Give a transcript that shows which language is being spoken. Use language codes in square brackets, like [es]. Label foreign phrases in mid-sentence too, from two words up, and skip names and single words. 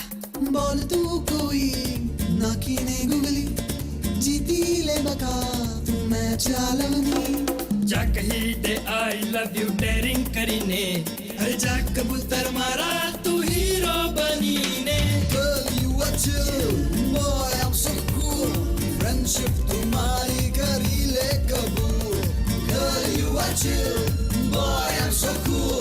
[gu] બોલ તું કોઈ નાખીને ગુગલી જીતી લે બકા તું મેચ ચાલવની. જા કહી દે [en] I love you [gu] ડેરિંગ કરીને હે જા કબૂતર મારા તું હીરો બનીને [en] Girl, you are chill. Boy, I'm so cool. [hi] Friendship तुम्हारी करी ले कबूल. [en] Girl, you are chill. Boy, I'm so cool.